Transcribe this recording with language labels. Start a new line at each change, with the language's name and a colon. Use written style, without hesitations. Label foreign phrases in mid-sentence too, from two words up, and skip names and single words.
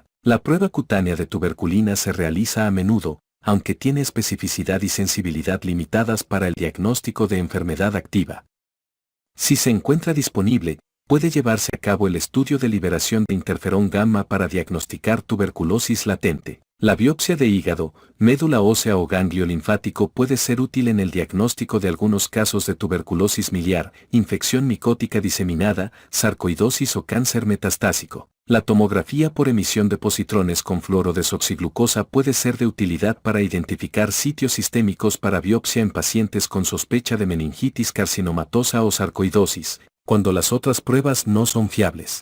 Spanish: La prueba cutánea de tuberculina se realiza a menudo, aunque tiene especificidad y sensibilidad limitadas para el diagnóstico de enfermedad activa. Si se encuentra disponible, puede llevarse a cabo el estudio de liberación de interferón gamma para diagnosticar tuberculosis latente. La biopsia de hígado, médula ósea o ganglio linfático puede ser útil en el diagnóstico de algunos casos de tuberculosis miliar, infección micótica diseminada, sarcoidosis o cáncer metastásico. La tomografía por emisión de positrones con fluorodesoxiglucosa puede ser de utilidad para identificar sitios sistémicos para biopsia en pacientes con sospecha de meningitis carcinomatosa o sarcoidosis, cuando las otras pruebas no son fiables.